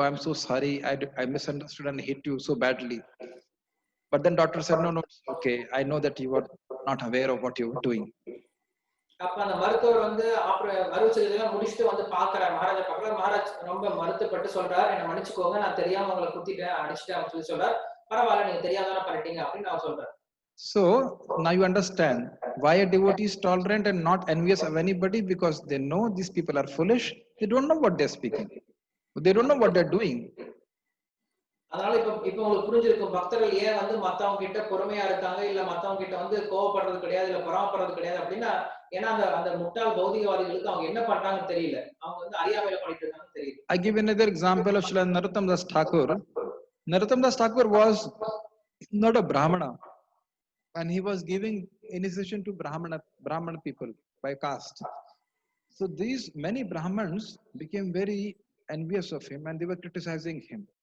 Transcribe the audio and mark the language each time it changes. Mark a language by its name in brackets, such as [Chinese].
[English] Oh, I'm so sorry, I misunderstood and hit you so badly. But then doctor said, no, it's okay, I know that you were not aware of what you were doing. [Tamil] அப்ப அந்த மருத்துவர் வந்து அறுவை சிகிச்சை முடிச்சுட்டு வந்து பாக்குறாரு மகாராஜா பக்கத்துல. மகாராஜ் ரொம்ப வருத்தப்பட்டு சொல்றாரு, என்ன மன்னிச்சுக்கோங்க, நான் தெரியாம உங்களை குத்திட்டேன், அடிச்சுட்டேன் அப்படின்னு சொல்லி சொல்றாரு. பரவாயில்ல, நீங்க தெரியாம பண்ணிட்டீங்க அப்படின்னு அவர் சொல்றாரு. [English] So now you understand why a devotee is tolerant and not envious of anybody, because they know these people are foolish. They don't know what they're speaking. They don't know what they're doing. [Tamil] அதனால இப்ப உங்களுக்கு புரிஞ்சிருக்கும் பக்தர்கள் ஏன் வந்து மத்தவங்க கிட்ட பொறுமையா இருக்காங்க, இல்ல மத்தவங்க கிட்ட வந்து கோவப்படுறது கிடையாது, இல்ல பொறாமப்படுறது கிடையாது அப்படின்னா, ஏன்னா அந்த முட்டாள் பௌதிகவாதிகளுக்கு அவங்க என்ன பண்றாங்கன்னு தெரியல, அவங்க வந்து அறியாமையில பண்ணிட்டு இருக்காங்கன்னு தெரியல. [English] I give another example of Srila Narottam Das Thakur. Narottam Das Thakur was not a Brahmana, and he was giving initiation to Brahmana people by caste. So these many Brahmins became very envious of him and they were criticizing him.